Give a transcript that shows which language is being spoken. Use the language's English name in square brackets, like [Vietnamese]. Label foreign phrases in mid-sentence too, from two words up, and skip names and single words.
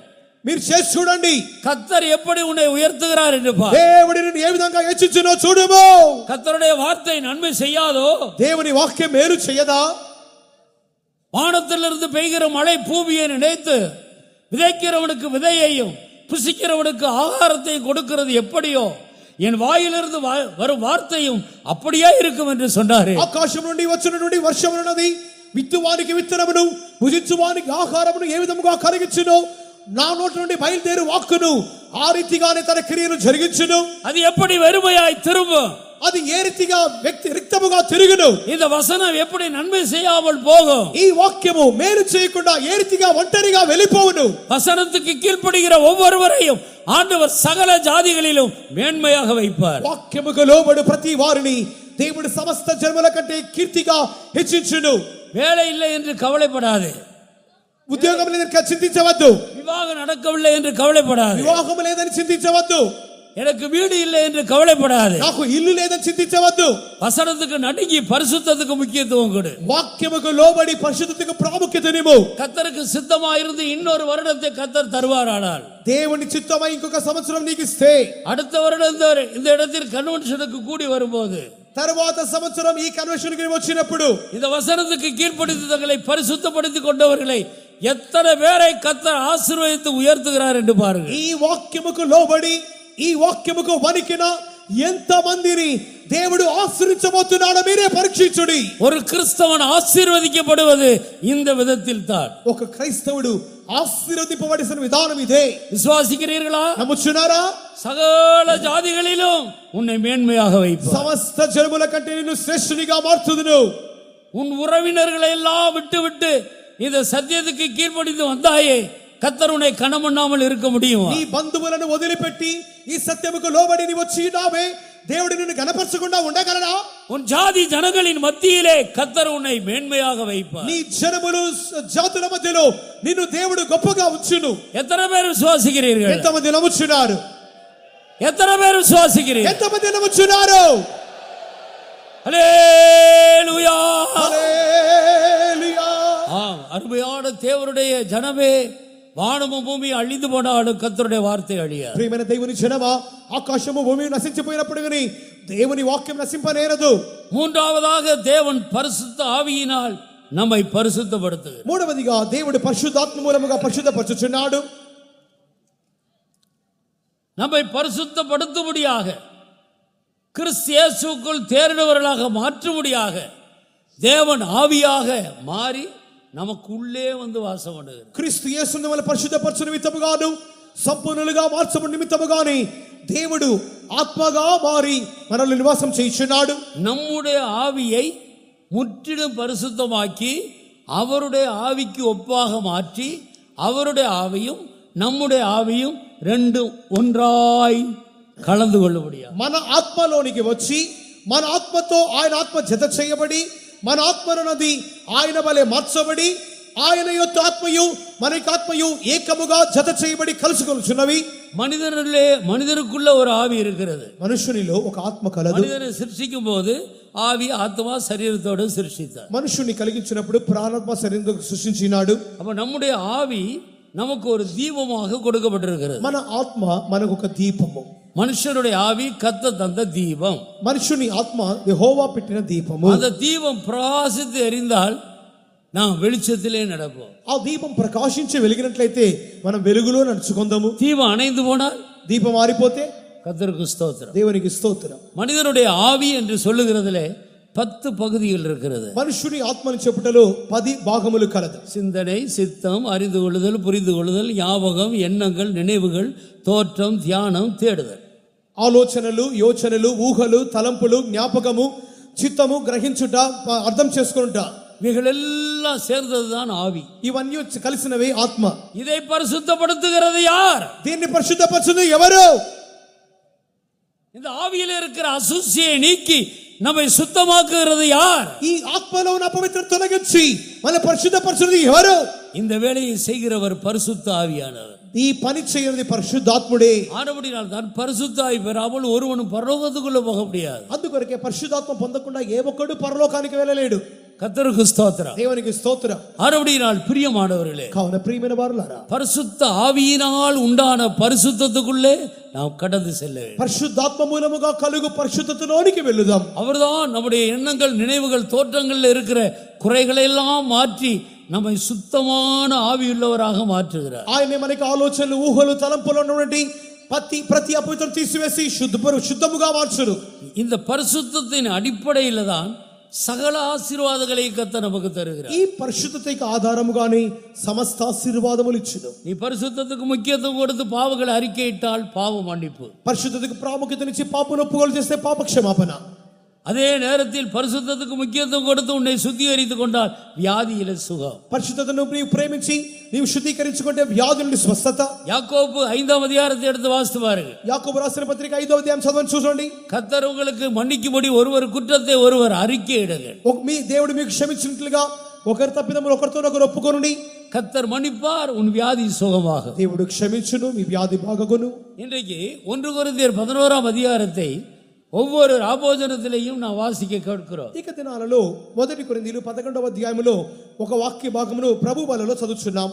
[Telugu] మీరు చేసి చూడండి. [Tamil] கர்த்தர் எப்படி உன்னை உயர்த்துகிறார் என்று பார். [Telugu] దేవుడు నిన్ను ఏ విధంగా హెచ్చించునో చూడుము. [Tamil] கர்த்தருடைய வார்த்தை நன்மை செய்யாதோ? [Telugu] దేవుని వాక్యం మేలు చేయదా? [Tamil] வானத்திலிருந்து பெய்கிற மழை பூமியை நினைத்து விதைக்கிறவனுக்கு விதையையும் புசிக்கிறவனுக்கு ஆகாரத்தையும் கொடுக்கிறது எப்படியோ என் வாயிலிருந்து வரும் வார்த்தையும் அப்படியே இருக்கும் என்று சொன்னாரே. [Telugu] ఆకాశం నుండి వచ్చినటువంటి వర్షమున్నది విత్తువానికి విత్తనమును భుజించువానికి ఆహారమును ఏ విధముగా కలిగించునో నా నోటి నుండి బయలుదేరు వాక్కును ఆ రీతిగానే తన క్రియను జరిగించును. [Tamil] அது எப்படி வெறுமையாய் திரும்பும்? [Telugu] అది ఏ రీతిగా వ్యక్తి రిక్తముగా తిరుగును. [Tamil] இந்த வசனம் எப்படி நன்மை செய்யாமல் போகும்? [Telugu] ఈ వాక్యము మేలు చేయకుండా ఏ రీతిగా ఒంటరిగా వెళ్ళిపోవును. [Tamil] வசனத்துக்கு கீழ்ப்படுகிற ஒவ்வொருவரையும் ஆண்டவர் சகல ஜாதிகளிலும் மேன்மையாக வைப்பார். [Telugu] వాక్యముకు లోబడు ప్రతి వారిని దేవుడు సమస్త జన్మల కంటే కీర్తిగా హెచ్చించును. [Tamil] வேலை இல்லை என்று கவலைப்படாதே, [Telugu] ఉద్యోగం లేదని చింతించవద్దు, [Tamil] விவாகம் நடக்கவில்லை என்று கவலைப்படாதே, [Telugu] వివాహం లేదని చింతించవద్దు, [Tamil] எனக்கு வீடு இல்லை என்று கவலைப்படாதே, [Telugu] నాకు ఇల్లు లేదని చింతించవద్దు. [Tamil] வசனத்துக்கு நடுங்கி பரிசுத்தத்துக்கு முக்கியத்துவம் கொடு. [Telugu] వాక్యముకు లోబడి పరిశుద్ధతకు ప్రాముఖ్యతనివ్వు. [Tamil] கர்த்தருக்கு சித்தமாயிருந்து இன்னொரு வருடத்தை கர்த்தர் தருவாரானால், [Telugu] దేవుని చిత్తమై ఇంకొక సంవత్సరం నీకు ఇస్తే, [Tamil] அடுத்த வருடம் இந்த இடத்தில் கன்வென்ஷனுக்கு கூடி வரும்போது, [Telugu] తరువాత సంవత్సరం ఈ కన్వెన్షన్ కి వచ్చినప్పుడు [Tamil] இந்த వசனத்துக்கு கீழ்ப்படிந்து தங்களை பரிசுத்தப்படுத்திக் கொண்டவர்களை எத்தனை பேரை கர்த்தர் ஆசீர்வதித்து உயர்த்துகிறார் என்று பாருங்கள். [Telugu] ఈ వాక్యముకు లోబడి ఈ వాక్యముకు వణికిన ఎంత మందిని దేవుడు ఆశీర్వదించబోతున్నాడో మీరే పరీక్షించుడి. [Tamil] ஒரு கிறிஸ்தவன் ஆசீர்வதிக்கப்படுவது இந்த விதத்தில் தான். [Telugu] ఒక క్రైస్తవుడు ఆశీర్వదింపబడిన విధానం ఇదే. [Tamil] விசுவாசிக்கிறீர்களா? [Telugu] నమ్ముచున్నారా? [Tamil] சகல ஜாதிகளிலும் உன்னை மேன்மையாக வைப்பார். [Telugu] సమస్త జనముల కంటే నిన్ను శ్రేష్ఠునిగా మార్చుదును. [Tamil] உன் உறவினர்களை எல்லாம் விட்டு இந்த சத்தியத்துக்கு கீழ்ப்படிந்து வந்தாயே, கர்த்தர் உன்னை கனமண்ணாமல் இருக்க முடியுமா? [Telugu] నీ బంధువులను వదిలిపెట్టి ఈ సత్యముకు లోబడి నీ వచ్చి ఉన్నావే, దేవుడు నిన్ను గణపరచకుండా ఉండగలడా? [Tamil] உன் ஜாதி ஜனங்களின் மத்தியிலே கர்த்தர் உன்னை மேன்மையாக வைப்பார். [Telugu] నీ జనములు జాతుల మధ్యలో నిన్ను దేవుడు గొప్పగా ఉంచును. [Tamil] எத்தனை பேர் விசுவாசிக்கிறீர்கள்? [Telugu] ఎంతమంది నమ్ముచున్నారు? [Tamil] எத்தனை பேர் விசுவாசிக்கிறீர்கள்? [Telugu] ఎంతమంది నమ్ముచున్నారు? [Tamil] ஹல்லேலூயா! [Telugu] హల్లెలూయా! [Tamil] ஆம், அருமையான தேவனுடைய ஜனமே, வானமும் பூமி அழிந்து போனாலும் கர்த்தருடைய வார்த்தை அழியாது. [Telugu] ప్రియమైన దేవుని జనమా, ఆకాశము భూమి నశించిపోయినప్పుడు గాని దేవుని వాక్యం నశింపనేరదు. [Tamil] மூன்றாவதாக தேவன் பரிசுத்த ஆவியினால் நம்மை பரிசுத்தப்படுத்துகிறார். [Telugu] మూడవదిగా దేవుడు పరిశుద్ధాత్మ మూలముగా పరిశుద్ధపరచుచున్నాడు. [Tamil] நம்மை பரிசுத்தப்படுத்தும்படியாக, கிறிஸ்து இயேசுவுக்குள் தேறினவர்களாக மாற்றும்படியாக தேவன் ஆவியாக மாறி நமக்கு உள்ளே வந்து வாசம் பண்ணுகிறார். [Telugu] క్రీస్తు యేసును మనల్ని పరిశుద్ధపరచు నిమిత్తముగాను సంపూర్ణులుగా మార్చు నిమిత్తముగాని దేవుడు ఆత్మగా మారి మనల్ని నివాసం చేయించున్నాడు. [Tamil] நம்முடைய ஆவியை முற்றிலும் பரிசுத்தமாக்கி அவருடைய ஆவிக்கு ஒப்பாக மாற்றி, அவருடைய ஆவியும் நம்முடைய ஆவியும் ரெண்டும் ஒன்றாய் கலந்து கொள்ளும்படியா [Telugu] మన ఆత్మలోనికి వచ్చి మన ఆత్మతో ఆయన ఆత్మ జత చేయబడి, మన ఆత్మనున్నది ఆయన వలె మార్చబడి, ఆయన యొక్క ఆత్మయు మన యొక్క ఆత్మయు ఏకముగా జత చేయబడి కలుసుకొనుచున్నవి. [Tamil] மனிதருக்குள்ள ஒரு ஆவி இருக்கிறது. [Telugu] మనుషునిలో ఒక ఆత్మ కలదు. [Tamil] மனிதனை சிருஷ்டிக்கும் போது ஆவி ஆத்மா சரீரத்தோடு சிருஷ்டித்தார். [Telugu] మనుషుని కలిగించినప్పుడు ప్రాణాత్మ శరీరం సృష్టించినాడు. [Tamil] அப்ப நம்முடைய ஆவி நமக்கு ஒரு தீபமாக கொடுக்கப்பட்டிருக்கிறது. [Telugu] మన ఆత్మ మనకు ఒక దీపము. [Tamil] மனுஷனுடைய ஆவி கர்த்தர் தந்த தீபம். [Telugu] మనుషుని ఆత్మ యెహోవా పెట్టిన దీపము. [Tamil] அந்த தீபம் பிரகாசித்து எரிந்தால் நாம் வெளிச்சத்திலே நடப்போம். [Telugu] ఆ దీపం ప్రకాశించి వెలిగినట్లయితే మనం వెలుగులో నడుచుకుందాము. [Tamil] தீபம் அணைந்து போனால், [Telugu] దీపం ఆరిపోతే [Tamil] கர்த்தருக்கு ஸ்தோத்திரம். [Telugu] దేవునికి స్తోత్రం. [Tamil] மனிதனுடைய ஆவி என்று சொல்லுகிறதுல 10 பகுதிகள் இருக்கிறது. [Telugu] మనుషుని ఆత్మని చెప్పుటలో 10 భాగములు కలదు. [Tamil] சிந்தனை, சித்தம், அறிந்து கொள்ளுதல், புரிந்து கொள்ளுதல், ஞாபகம், எண்ணங்கள், நினைவுகள், தோற்றம், தியானம், தேடுதல். [Telugu] ఆలోచనలు, యోచనలు, ఊహలు, తలంపులు, జ్ఞాపకము, చిత్తము, గ్రహించుట, అర్థం చేసుకుంటా, [Tamil] இவைகளெல்லாம் சேர்ந்ததுதான் ஆவி. [Telugu] ఇవన్నీ కలిసినవే ఆత్మ. [Tamil] இதை பரிசுத்தப்படுத்துகிறது யார்? [Telugu] దీన్ని పరిశుద్ధపరచును ఎవరు? [Tamil] இந்த ஆவியில இருக்கிற அசுசியை நீக்கி நம்மை சுத்தமாக்குகிறது யார்? [Telugu] ఈ ఆత్మలో ఉన్న అపవిత్రత తొలగించి మన పరిశుద్ధపరచునది ఎవరు? [Tamil] இந்த வேலையை செய்கிறவர் பரிசுத்த ஆவியானவர். [Telugu] ఈ పని చేయనిది పరిశుద్ధాత్ముడే. [Tamil] ஆனபடியால் தான் பரிசுத்த ஆவி பெறாமல் ஒருவனும் பரலோகத்துக்குள்ள போக முடியாது. [Telugu] అందుకొరకే పరిశుద్ధాత్మ పొందకుండా ఏ ఒక్కడు పరలోకానికి వెళ్ళలేడు. [Tamil] கர்த்தருக்கு ஸ்தோத்திரம். [Telugu] దేవునికి స్తోత్రం. [Tamil] ஆனபடியால் பிரியமானவர்களே, [Telugu] కావున ప్రియమైన వారులారా, [Tamil] பரிசுத்த ஆவியினால் உண்டான பரிசுத்தத்துக்குள்ளே நாம் கடந்து செல்ல வேண்டும். [Telugu] పరిశుద్ధాత్మ మూలముగా కలుగు పరిశుద్ధతలోనికి వెళ్ళుదాం. [Tamil] அவர்தான் நம்முடைய எண்ணங்கள், நினைவுகள், தோற்றங்கள்ல இருக்கிற குறைகளை எல்லாம் மாற்றி நம்மை சுத்தமான ஆவியுள்ளவராக மாற்றுகிறார். [Telugu] ఆయనే మనకి ఆలోచనలు, ఊహలు, తలంపులు ఉన్నటువంటి ప్రతి అపవిత్రం తీసివేసి శుద్ధముగా మార్చును. [Tamil] இந்த பரிசுத்தத்தின் அடிப்படையில தான் சகல ஆசீர்வாதங்களை கர்த்தர் நமக்கு தருகிறார். [Telugu] ఈ పరిశుద్ధతకి ఆధారముగానే సమస్త ఆశీర్వాదములు ఇచ్చును. [Tamil] நீ பரிசுத்தத்துக்கு முக்கியத்துவம் கொடுத்து பாவங்களை அறிக்கையிட்டால் பாவ மன்னிப்பு, [Telugu] పరిశుద్ధతకి ప్రాముఖ్యతనిచ్చి పాపను ఒప్పుకోలు చేస్తే పాప క్షమాపణ. [Tamil] அதே நேரத்தில் பரிசுத்தத்துக்கு முக்கியத்துவம் கொடுத்து உன்னை சுத்திகரித்துக் கொண்டால் வியாதியில சுகம். [Telugu] పరిశుద్ధతను నీవు ప్రేమించి నీవు శుద్ధీకరించుకుంటే వ్యాధుల నుండి స్వస్థత. [Tamil] யாக்கோபு 5ஆம் அதிகாரத்தை எடுத்து வாசித்து பாருங்க. [Telugu] యాకోబు రాసిన పత్రిక 5వ అధ్యాయం చదవండి, చూడండి. [Tamil] கர்த்தர் உங்களுக்கு மன்னிக்கும்படி ஒருவர் குற்றத்தை ஒருவர் அறிக்கையிடுங்கள். [Telugu] మీ దేవుడు మీకు క్షమించినట్లుగా ఒకరి తప్పిదములు ఒకరితో ఒకరు ఒప్పుకొనుడి. [Tamil] கர்த்தர் மன்னிப்பார், உன் வியாதி சுகமாகும். [Telugu] దేవుడు క్షమించును, మీ వ్యాధి బాగగును. [Tamil] இன்றைக்கு 1 கொரிந்தியர் 11ஆம் அதிகாரத்தை ஒவ்வொரு ராபோஜனத்திலையும் நான் வாசிக்க கேட்கிறோம். [Telugu] ఇక దినాలలో 1 కొరింథీయులు 11వ అధ్యాయములో ఒక వాక్య భాగమును ప్రభు బలలో చదువుచున్నాం.